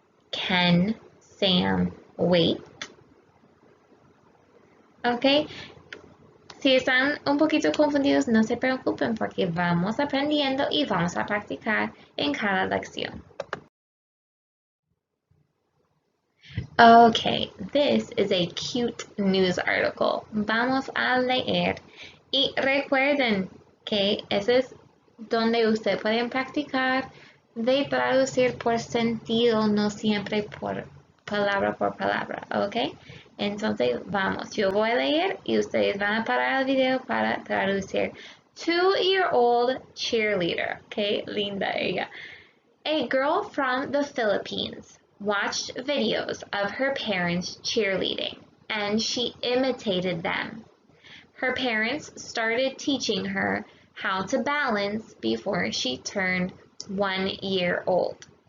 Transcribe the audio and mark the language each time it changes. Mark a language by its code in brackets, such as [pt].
[en] Can Sam wait? Ok. [es] Si están un poquito confundidos, no se preocupen porque vamos aprendiendo y vamos a practicar en cada lección. [en] Okay, this is a cute news article. [es] Vamos a leer. Y recuerden que ese es donde ustedes pueden practicar de traducir por sentido, no siempre por palabra, ¿ok? Entonces, vamos, yo voy a leer y ustedes van a parar el video para traducir. [en] 2-year-old cheerleader, ¿ok? [es] Linda ella. [en] A girl from the Philippines watched videos of her parents cheerleading, and she imitated them. Her parents started teaching her how to balance before she turned 1 year old.